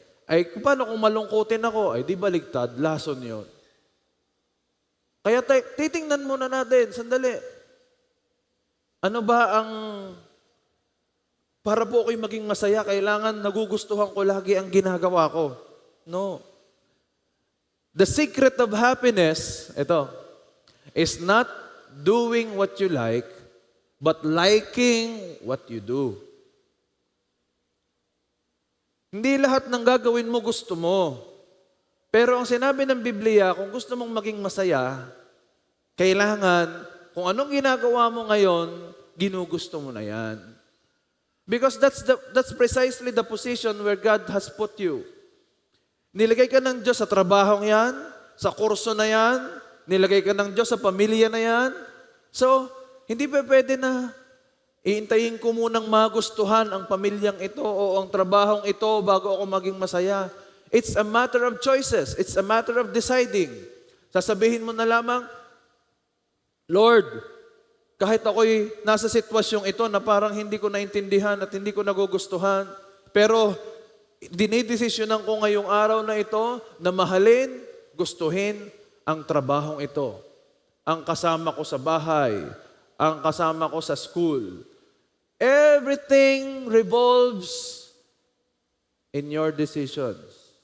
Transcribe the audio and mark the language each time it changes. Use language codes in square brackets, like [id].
[tl] Ay, paano kung malungkutin ako? Ay, di baligtad. Lason yun. Kaya titingnan muna natin. Sandali. Ano ba ang... Para po ako'y maging masaya, kailangan nagugustuhan ko lagi ang ginagawa ko. [en] No. The secret of happiness, ito, is not doing what you like, but liking what you do. [tl] Hindi lahat ng gagawin mo gusto mo. Pero ang sinabi ng Biblia, kung gusto mong maging masaya, kailangan, kung anong ginagawa mo ngayon, ginugusto mo na yan. [en] Because that's precisely the position where God has put you. [tl] Nilagay ka ng Diyos sa trabahong yan, sa kurso na yan, nilagay ka ng Diyos sa pamilya na yan. So, hindi pa pwede na iintayin ko munang magustuhan ang pamilyang ito o ang trabahong ito bago ako maging masaya. [en] It's a matter of choices. It's a matter of deciding. [tl] Sasabihin mo na lamang, Lord, kahit ako'y nasa sitwasyong ito na parang hindi ko naintindihan at hindi ko nagugustuhan, pero dinidesisyonan ko ngayong araw na ito na mahalin, gustuhin ang trabahong ito. Ang kasama ko sa bahay, ang kasama ko sa school. [en] Everything revolves in your decisions.